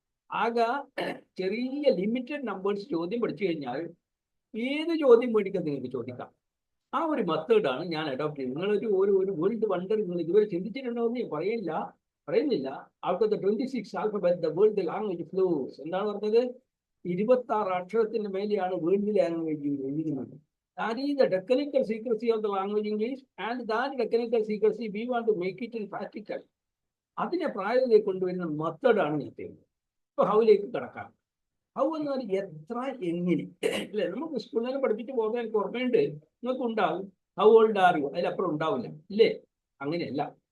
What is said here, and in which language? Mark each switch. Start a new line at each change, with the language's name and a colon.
Malayalam: ആകെ ചെറിയ limited numbers ചോദ്യം പഠിച്ചു കഴിഞ്ഞാൽ ഏത് ചോദ്യം മേടിക്കാൻ നിങ്ങൾക്ക് ചോദിക്കാം. ആ ഒരു മെത്തേഡാണ് ഞാൻ അഡോപ്റ്റ് ചെയ്യുന്നത്. നിങ്ങളൊരു വേൾഡ് വണ്ടർ നിങ്ങൾ ഇതുവരെ ചിന്തിച്ചിട്ടുണ്ടോ എന്ന് ഞാൻ പറയുന്നില്ല.
English: Out of the 26 alphabet the world language flows.
Malayalam: എന്താണ് പറഞ്ഞത്? 26 അക്ഷരത്തിന് മേലെയാണ് വേൾഡ് ലാംഗ്വേജ് എഴുതുന്നത്.
English: That is the technical secrecy of the language English, and that technical secrecy we want to make it in practical.
Malayalam: അതിനെ പ്രായോഗികമായി കൊണ്ടുവരുന്ന മെത്തേഡാണ് ഞാൻ ചെയ്യുന്നത്. ഇപ്പൊ ഹൗയിലേക്ക് കിടക്കാം. ഹൗ എന്ന് പറഞ്ഞാൽ എത്ര, എങ്ങനെ അല്ലെ. നമുക്ക് സ്കൂളിൽ പഠിപ്പിച്ച് പോകാൻ എനിക്ക് ഓർമ്മയുണ്ട്. നിങ്ങൾക്ക് ഉണ്ടാവും
English: how old are you,
Malayalam: അതിലപ്പുറം ഉണ്ടാവില്ല ഇല്ലേ. അങ്ങനെയല്ല.